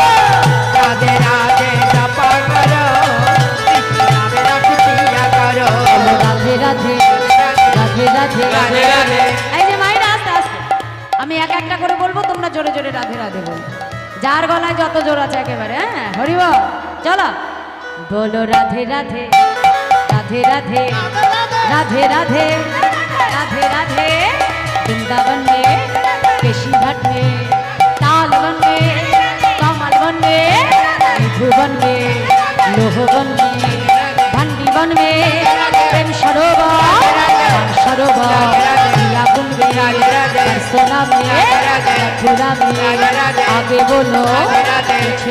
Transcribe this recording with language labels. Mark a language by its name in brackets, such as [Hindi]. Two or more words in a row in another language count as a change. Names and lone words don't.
[Hindi] राधे राधे जपा करो कृष्ण नामे रस पिया करो [Bangla] রাধে রাধে রাধে এই যে মায়েরা আস্তে আস্তে আমি এক একটা করে বলবো তোমরা জোরে জোরে রাধে রাধে বলো যার গলায় যত জোর আছে একেবারে হ্যাঁ হরি বল চলো [Hindi] बोलो राधे राधे राधे राधे राधे राधे राधे राधे वृंदावन में केशी घाट में ताल वन में कमल वन में मधुवन में लोहवन में भंडी वन में प्रेम सरोवर सरोवर दिया कुंड में सोना में मथुरा में आगे बोलो पीछे